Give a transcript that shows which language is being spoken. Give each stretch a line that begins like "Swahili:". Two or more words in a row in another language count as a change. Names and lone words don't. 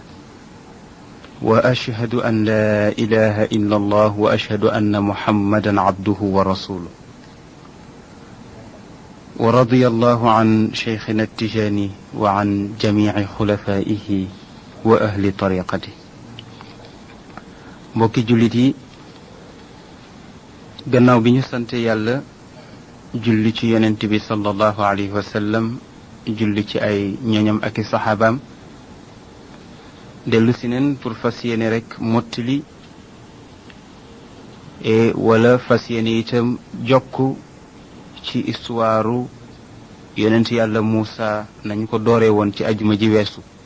Arabic: وأشهد أن لا إله إلا الله وأشهد أن محمدا عبده ورسوله. ورضي الله عن شيخنا التجاني وعن جميع خلفائه وأهل طريقته.
Wolof: mbokki jullit yi gannaaw bi ñu sant yàlla julli ci yonent bi
Arabic: صلى الله عليه وسلم
Wolof: julli ci ay ñoñam ak i saxaabaam dellu si neen pour fas yéene rek mottali wala fas yéene itam jokk ci histoire yonent yàlla Muusa nañu ko dooree woon ci ajuma ji weesu.